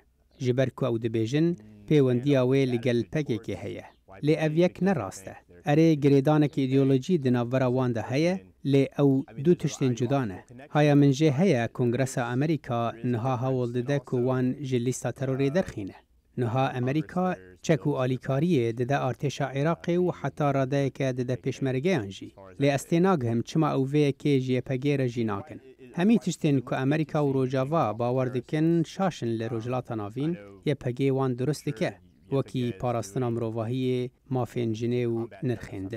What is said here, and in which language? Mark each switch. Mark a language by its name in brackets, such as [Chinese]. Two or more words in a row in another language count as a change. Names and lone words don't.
[Kurdish] Ji ber ku ew dibêjin pêwendiya wê li gel pekekê heye. Lê ev yek ne rast e. Erê girêdanekî îdeolojî di navbera wan de heye, lê ew du tiştên cuda ne. Haya min jê heye Kongresa Amerîka niha hewl dide ku wan ji lîsta terorê derxîne. نها ئەمریکا چەک و ئالیکاریە دەدا ئارتێشا عێراقی و حتا ڕادایەکە دەدا پێشمەرگەیانژی لێ ئەستێ ناگەهم چما ئەوڤەیەکێ ژێپەگێرە ژی ناکەن هەمی تشتێن کو ئەمریکا و ڕۆژاوا باوەڕ دکن شاشن لە ڕۆژهەڵاتە ناوین یەپەگێ وان دروست دکە وەکی پاراستنا مرۆڤاهیە مافێنجنێ و نرخێندن